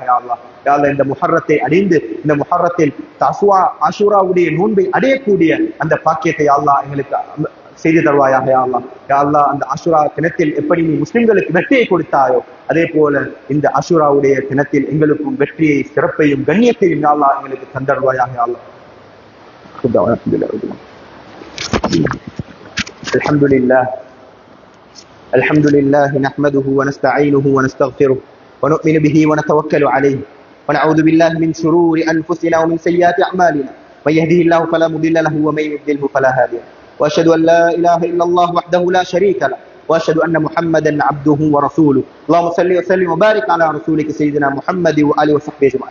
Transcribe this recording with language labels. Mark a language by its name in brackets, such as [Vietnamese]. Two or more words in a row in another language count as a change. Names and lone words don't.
[Arabic] يا الله، يا الله [Tamil] இந்த முஹர்ரத்தை அடைந்து இந்த முஹர்ரத்தில் ஆஷூராவுடைய நோன்பை அடையக்கூடிய அந்த பாக்கியத்தை [Arabic] يا الله [Tamil] எங்களுக்கு செய்து தருவாயாக. [Arabic] يا الله، يا الله [Tamil] அந்த ஆஷூரா தினத்தில் எப்படி நீ முஸ்லிம்களுக்கு வெற்றியை கொடுத்தாயோ அதே போல இந்த ஆஷூராவுடைய தினத்தில் எங்களுக்கும் வெற்றியை, சிறப்பையும், கண்ணியத்தையும் [Arabic] يا الله [Tamil] எங்களுக்கு தந்தருவாயாக. [Arabic] يا الله, الحمد لله نحمده ونستعينه ونستغفره ونؤمن به ونتوكل عليه ونعوذ بالله من شرور أنفسنا ومن سيئات أعمالنا من يهده الله فلا مضل له ومن يضلله فلا هادي له وأشهد أن لا إله إلا الله وحده لا شريك له وأشهد أن محمدا عبده ورسوله اللهم صل وسلم وبارك على رسولك سيدنا محمد وآله وصحبه أجمعين.